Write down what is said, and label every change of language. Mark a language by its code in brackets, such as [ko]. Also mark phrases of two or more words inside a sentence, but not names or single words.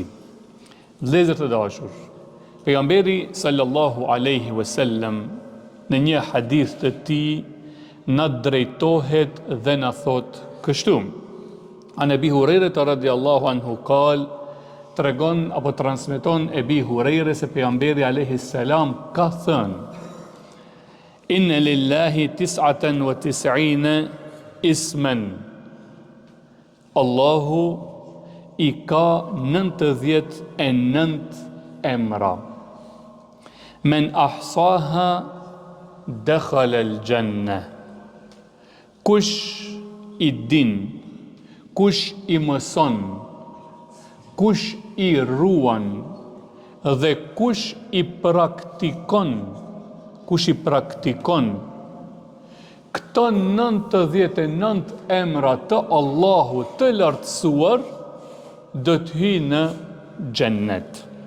[sq] Vëllezër të dashur, pejgamberi [ar] صلى الله عليه وسلم [sq] në një hadith të tij na drejtohet dhe na thot kështu: [ar] عن أبي هريرة رضي الله عنه قال, [sq] tregon apo transmeton Ebi Hurajre se pejgamberi [ar] عليه السلام [sq] ka thënë: [ar] إن لله 99 اسما. [sq] Allahu i ka 99 emra. [ar] من أحصاها دخل الجنة. [sq] Kush i din, kush i mëson, kush i ruan dhe kush i praktikon këto 99 emra të Allahut të lartësuar, do të hyjë në xhennet.